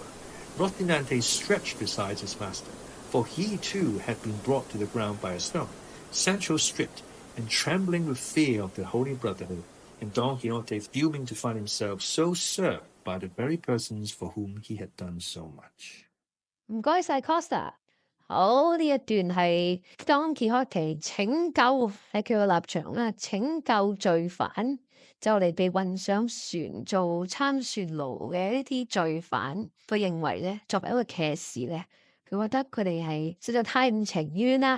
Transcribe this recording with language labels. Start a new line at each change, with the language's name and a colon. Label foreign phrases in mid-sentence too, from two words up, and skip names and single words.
English: Rocinante stretched beside his master, for he too had been brought to the ground by a stone. Sancho stripped, and trembling with fear of the Holy Brotherhood, and Don Quixote fuming to find himself so served by the very persons for whom he had done so much.
Cantonese: 唔該晒 Costa。好，呢一段係 Don Quixote 拯救喺佢個立場啦，拯救罪犯，就嚟被運上船做參船奴嘅呢啲罪犯。佢認為咧，作為一個騎士咧，佢覺得佢哋係實在太唔情願啦。